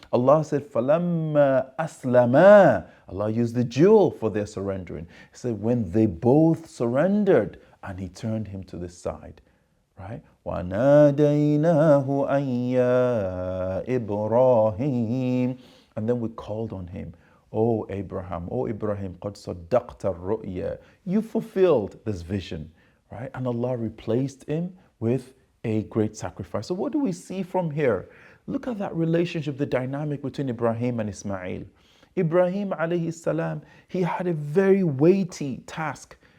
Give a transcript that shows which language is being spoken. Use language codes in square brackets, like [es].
[en] Allah said, [ar] فَلَمَّا أَسْلَمَا. [en] Allah used the jewel for their surrendering. He said, when they both surrendered, and he turned him to the side, right? [ar] وَنَادَيْنَاهُ أَن يَا إِبْرَاهِيمُ. [en] And then we called on him. [ar] Oh Ibrahim, قَدْ صَدَّقْتَ الرُّؤْيَا. [en] You fulfilled this vision, right? And Allah replaced him with a great sacrifice. So what do we see from here? Look at that relationship, the dynamic between Ibrahim and Ismail. Ibrahim alayhi salam, he had a very weighty task.